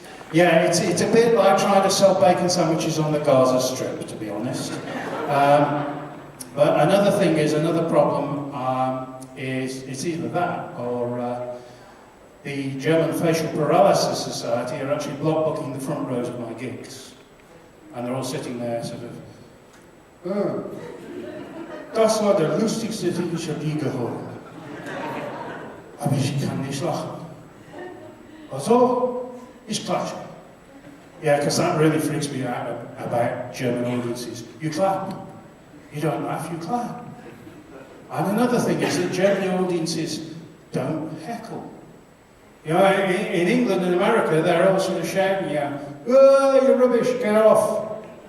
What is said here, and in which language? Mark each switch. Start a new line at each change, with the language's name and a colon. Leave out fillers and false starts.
English: Yeah, it's a bit like trying to sell bacon sandwiches on the Gaza Strip, to be honest. But another thing is, another problem is it's either that or the German Facial Paralysis Society are actually block booking the front rows of my gigs. And they're all sitting there sort of, oh,
German: das war der lustigste, den ich je gehört. Aber ich kann nicht lachen. Also, ich klatsche.
English: Yeah, because that really freaks me out about German audiences. You clap. You don't laugh, you clap. And another thing is that German audiences don't heckle. You know, in England and America, they're all sort of shouting, yeah, oh, you're rubbish, get off.